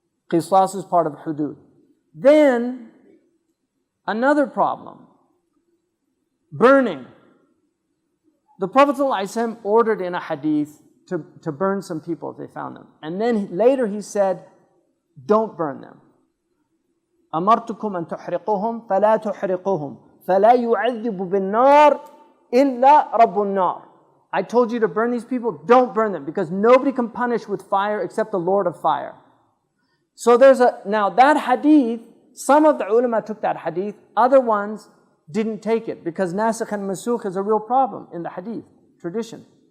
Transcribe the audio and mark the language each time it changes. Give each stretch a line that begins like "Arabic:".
English: Qisas is part of hudud. Then, another problem, burning. The Prophet ﷺ ordered in a hadith to burn some people if they found them. And then later he said, don't burn them.
Arabic: أمرتكم أن تحرقوهم فلا تحرقوهم فلا يعذب بالنار إلا رب النار.
English: I told you to burn these people, don't burn them, because nobody can punish with fire except the Lord of fire. So now that hadith, some of the ulama took that hadith, other ones didn't take it, because nasikh and mansukh is a real problem in the hadith tradition.